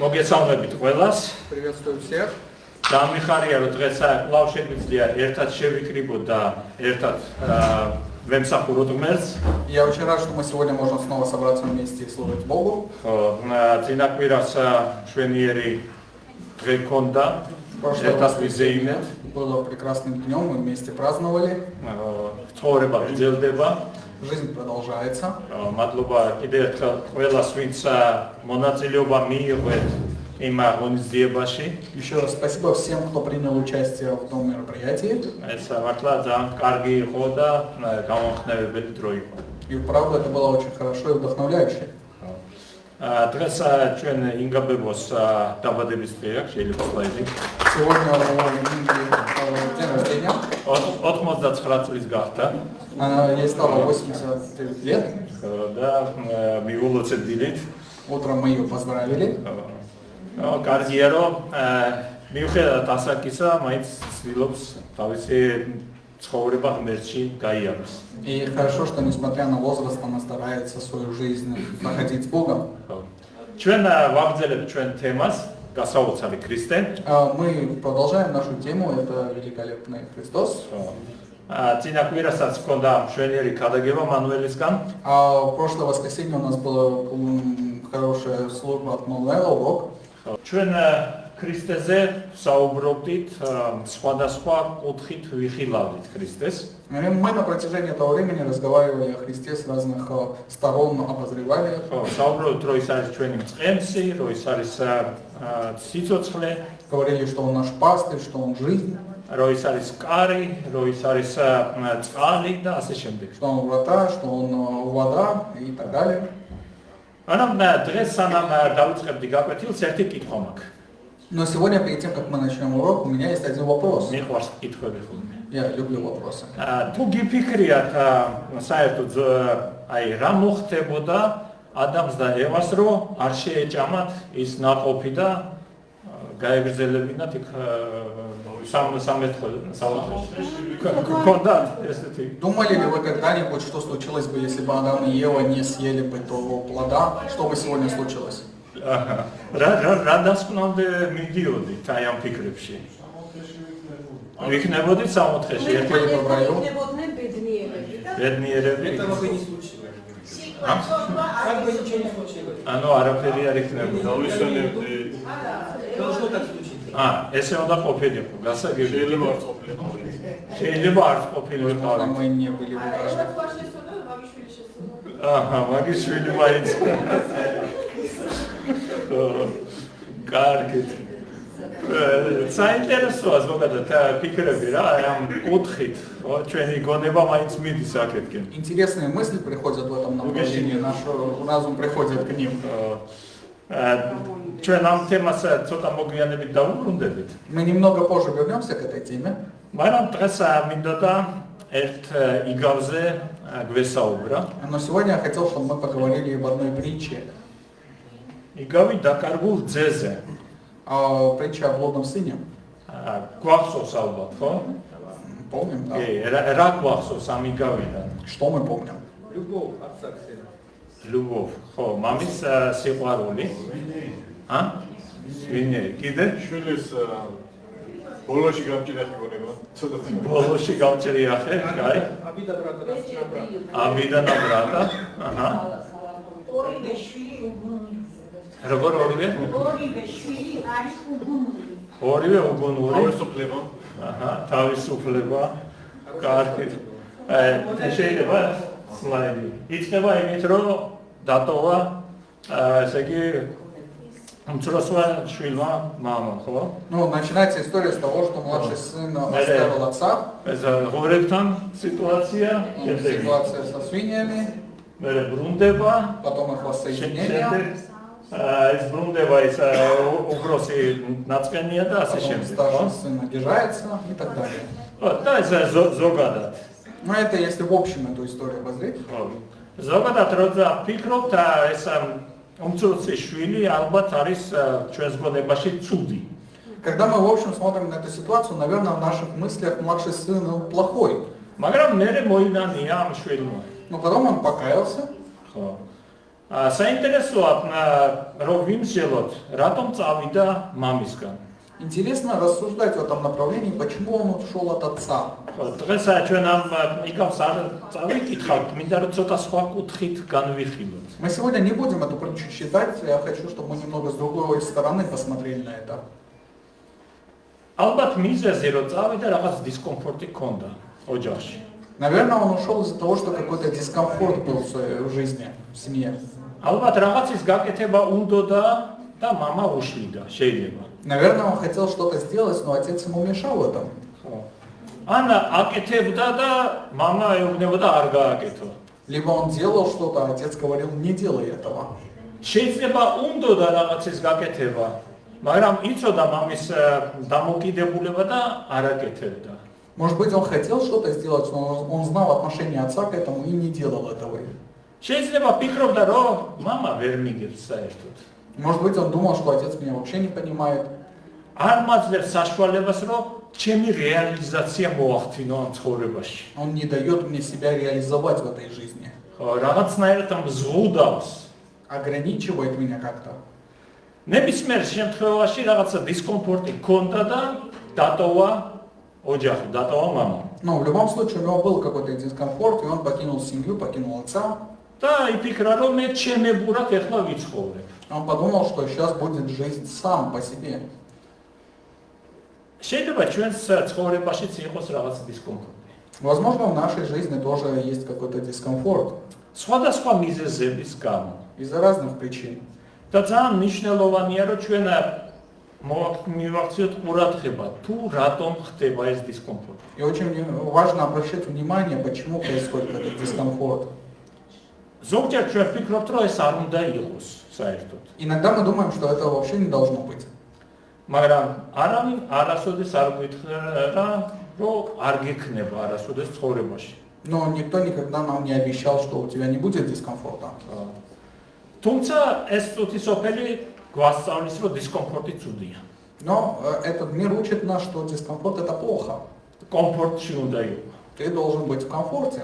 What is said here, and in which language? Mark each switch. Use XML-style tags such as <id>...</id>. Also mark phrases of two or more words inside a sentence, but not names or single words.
<ka>მოგესალმებით ყველას.</ka> <ru>Приветствую всех.</ru> <ka>Დამიხარია რომ დღეს კვლავ შეგვიძლია ერთად შევიკრიბოთ და ერთად ვემსახუროთ ღმერთს.</ka> <ru>Я очень рад, что мы сегодня можем снова собраться вместе и служить Богу.</ru> <ka>წინა კვირას შვენიერი დღე გქონდა. ერთად ვიზეიმეთ.</ka> <ru>Было прекрасным днем, мы вместе праздновали.</ru> <ka>ცხოვრება გრძელდება.</ka> <ru>Жизнь продолжается.</ru> <ka>მადლობა კიდევ ერთხელ ყველას, ვინც მონაწილეობა მიიღეთ იმ ღონისძიებაში.</ka> <ru>Еще раз спасибо всем, кто принял участие в том мероприятии.</ru> <ka>ეს მართლა ძალიან კარგი იყო და გამომხნევებელი დრო იყო.</ka> <ru>И правда, это было очень хорошо и вдохновляюще.</ru> <ka>დღეს ჩვენ ინგაბებოს დაბადების დღეა, შეიძლება სლაიდი.</ka> <ru>Сегодня день рождения.</ru> <ka>89 წლის გახდა.</ka> <ru>Ей стало 80 лет.</ru> <ka>და მიულოცებდით.</ka> <ru>Утром мы ее поздравили.</ru> <ka>კარგია რომ მიუხედავად ასაკისა, მაინც ცდილობს თავისი ცხოვრება ღმერთში გაიაროს.</ka> <ru>И хорошо, что несмотря на возраст, она старается свою жизнь находить с Богом.</ru> <ka>ჩვენ ვაგრძელებთ ჩვენ თემას, გასაოცარი ქრისტე.</ka> <ru>Мы продолжаем нашу тему, это великолепный Христос.</ru> <ka>წინა კვირასაც ჰქონდა მშვენიერი ქადაგება მანუელისგან.</ka> <ru>В прошлое воскресенье у нас была хорошая служба от Мануэла, урок.</ru> <ka>ჩვენ ქრისტეზე საუბრობდით, სხვადასხვა კუთხით ვიხილავდით ქრისტეს.</ka> <ru>Мы на протяжении этого времени разговаривали о Христе с разных сторон, обозревали.</ru> <ka>საუბრობთ, რომ ის არის ჩვენი მწყემსი, რომ ის არის სიცოცხლე,</ka> <ru>Говорили, что он наш пастырь, что он жизнь,</ru> <ka>რომ ის არის კარი, რომ ის არის წყალი და ასე შემდეგ.</ka> <ru>что он врата, что он вода и так далее.</ru> <ka>ანუ დღეს სანამ დავიწყებდი გაკვეთილს, ერთი კითხვა მაქვს.</ka> <ru>Но сегодня, перед тем, как мы начнем урок, у меня есть один вопрос.</ru> <ka>მიყვარს კითხვები ხოლმე.</ka> <ru>Я люблю вопросы.</ru> <ka>თუ გიფიქრიათ, საერთოდ აი რა მოხდებოდა ადამს და ევას, რომ არ შეეჭამათ ის ნაყოფი და გაეგრძელებინათ იქ</ka> <ru>Думали ли вы когда-нибудь, что случилось бы, если бы Адам и Ева не съели бы того плода? Что бы сегодня случилось?</ru> <ka>რა დასკვნამდე მიდიოდით აი ამ ფიქრებში? ვიქნებოდით სამოთხეში ერთი</ka> <ru>в раю?</ru> <ka>ბედნიერები?</ka> <ru>Этого бы не случилось. Как бы ничего не случилось.</ru> <ka>ანუ არაფერი არ იქნებოდა.</ka> <ru>Должно так случиться.</ru> <ka>ესე უნდა ყოფილიყო, გასაგები. შეიძლება არ ყოფილიყო.</ka> <ru>Мы не были бы даже.</ru> <ka>მაგის შვილი მაინც. კარგი. საინტერესოა ზოგადად ფიქრები რა, ამ კუთხით, ჩვენი გონება მაინც მიდის აქეთკენ.</ka> <ru>Интересные мысли приходят в этом направлении, наш разум приходит к ним.</ru> <ka>ჩვენ ამ თემას ცოტა მოგვიანებით დავუბრუნდებით.</ka> <ru>Мы немного позже вернемся к этой теме.</ru> <ka>მაგრამ დღეს მინდოდა ერთ იგავზე გვესაუბრა.</ka> <ru>Но сегодня я хотел, чтобы мы поговорили об одной притче.</ru> <ka>იგავი დაკარგულ ძეზე.</ka> <ru>Притча о блудном сыне.</ru> <ka>გვახსოვს ალბათ, ხო?</ka> <ru>Помним, да?</ru> <ka>რა გვახსოვს ამ იგავიდან?</ka> <ru>Что мы помним? Любовь отца к сыну. любовь,</ru> <ka>ხო, მამის სიყვარული. ვინე, კიდე? შვილის ბოლოში გამჭირა ხიბონება. ბოლოში გამჭირია ხე, კაი.</ka> <ru>Обида брата на брата. Обида на брата.</ru> <ka>ორივე შვილი უგუნური. როგორ ორივე? ორივე შვილი არის უგუნური. ორივე უგუნური. თავისუფლება. თავისუფლება. კარგი. შეიძლება სლაიდი. იწყება იმით, რომ დატოვა, ესე იგი, უმცროსმა შვილმა მამამ, ხო?</ka> <ru>Ну, начинается история с того, что младший сын оставил отца.</ru> <ka>ეს ღორებთან სიტუაცია,</ka> <ru>Ситуация со свиньями,</ru> <ka>მერე ბრუნდება,</ka> <ru>потом их воссоединение,</ru> <ka>ეს ბრუნდება ის უგროსი ნაწყენია და ასე</ka> <ru>потом</ru> <ka>შემდეგ,</ka> <ru>старший</ru> <ka>ხო?</ka> <ru>сын обижается и так далее.</ru> <ka>და ეს ზოგადად.</ka> <ru>Но это если в общем эту историю обозреть.</ru> <ka>ზოგადად როცა ფიქრობთ, ეს უმცროსი შვილი ალბათ არის ჩვენს გონებაში ცუდი.</ka> <ru>Когда мы в общем смотрим на эту ситуацию, наверное, в наших мыслях младший сын плохой.</ru> <ka>მაგრამ მერე მოინანია ამ შვილმა.</ka> <ru>Но потом он покаялся.</ru> <ka>ხო. საინტერესოა რომ ვიმსჯელოთ რატომ წავიდა მამისგან.</ka> <ru>Интересно рассуждать в этом направлении, почему он ушел от отца.</ru> <ka>დღესაც ჩვენ ამ იგავს არ წავიკითხავთ, მინდა რომ ცოტა სხვა კუთხით განვიხილოთ.</ka> <ru>Мы сегодня не будем эту притчу читать, я хочу, чтобы мы немного с другой стороны посмотрели на это.</ru> <ka>ალბათ მიზეზი რომ წავიდა რაღაც დისკომფორტი ჰქონდა ოჯახში.</ka> <ru>Наверное, он ушел из-за того, что какой-то дискомфорт был в жизни, в семье.</ru> <ka>ალბათ რაღაცის გაკეთება უნდოდა და мама უშლიდა, შეიძლება.</ka> <ru>Наверное, он хотел что-то сделать, но отец ему мешал в этом.</ru> <ka>ან აკეთებდა და мама ეუბნებოდა არ გააკეთო.</ka> <ru>Либо он делал что-то, а отец говорил, не делай этого.</ru> <ka>შეიძლება უნდოდა რაღაცის გაკეთება, მაგრამ იცოდა მამის დამოკიდებულება და არ აკეთებდა.</ka> <ru>Может быть, он хотел что-то сделать, но он знал отношение отца к этому и не делал этого.</ru> <ka>შეიძლება ფიქრობდა რომ мама ვერ მიგებს საერთოდ.</ka> <ru>Может быть, он думал, что отец меня вообще не понимает.</ru> <ka>არ მაძლევს საშუალებას რომ ჩემი რეალიზაცია მოახდინო ამ ცხოვრებაში.</ka> <ru>Он не дает мне себя реализовать в этой жизни.</ru> <ka>ხო, რაღაცნაირად ამ ზღუდავს.</ka> <ru>Ограничивает меня как-то.</ru> <ka>ნებისმიერ შემთხვევაში რაღაცა დისკომფორტი ჰქონდა და დატოვა ოჯახი, დატოვა мама.</ka> <ru>Но в любом случае у него был какой-то дискомфорт, и он покинул семью, покинул отца.</ru> <ka>და იფიქრა რომ მე ჩემებურად ეხლა ვიცხოვრებ.</ka> <ru>Он подумал, что сейчас будет жизнь сам по себе.</ru> <ka>შეიძლება ჩვენს ცხოვრებაშიც იყოს რაღაც დისკომფორტი.</ka> <ru>Возможно, в нашей жизни тоже есть какой-то дискомфорт</ru> <ka>სხვადასხვა მიზეზების გამო.</ka> <ru>из-за разных причин.</ru> <ka>და ძალიან მნიშვნელოვანია რომ ჩვენ მივახციოთ ყურადღება თუ რატომ ხდება ეს დისკომფორტი.</ka> <ru>И очень важно обращать внимание, почему происходит этот дискомфорт.</ru> <ka>ზოგჯერ ჩვენ ვფიქრობთ რომ ეს არ უნდა იყოს საერთოდ.</ka> <ru>Иногда мы думаем, что этого вообще не должно быть.</ru> <ka>მაგრამ არავინ არასოდეს არ გითხრა რომ არ გექნება არასოდეს ცხოვრებაში.</ka> <ru>Но никто никогда нам не обещал, что у тебя не будет дискомфорта.</ru> <ka>თუმცა ეს წუთისოფელი გვასწავლის რომ დისკომფორტი ცუდია.</ka> <ru>Но этот мир учит нас, что дискомфорт это плохо.</ru> <ka>კომფორტში უნდა იყო.</ka> <ru>Ты должен быть в комфорте.</ru>